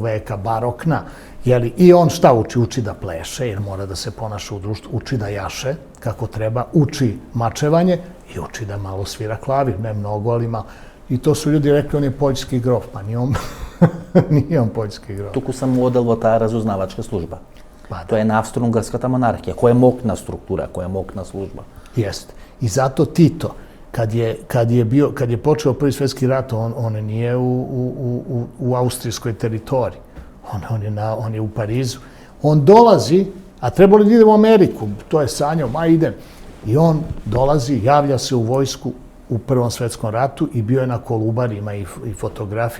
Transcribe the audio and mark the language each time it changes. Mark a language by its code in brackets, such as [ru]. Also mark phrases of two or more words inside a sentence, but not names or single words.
[sr] veka, barokna. I on šta uči? Uči da pleše, jer mora da se ponaša u društvu. Uči da jaše kako treba, uči mačevanje i uči da malo svira klavir. Ne mnogo, ali malo. I to su ljudi rekli, on je poljski grof. Pa nije on poljski grof. [mk] Туку сам одел во таа разузнавачка служба. Тоа е на австро-унгарската монархија, која е мокна структура, која е мокна служба. [sr] Jeste. I zato Tito, kad je počeo Prvi svjetski rat, on nije u austrijskoj teritoriji. On je u Parizu. On dolazi, a trebalo da ide u Ameriku, to je sanjao, idem. I on dolazi, javlja se u vojsku u Prvom svjetskom ratu i bio je na Kolubarima i fotografije.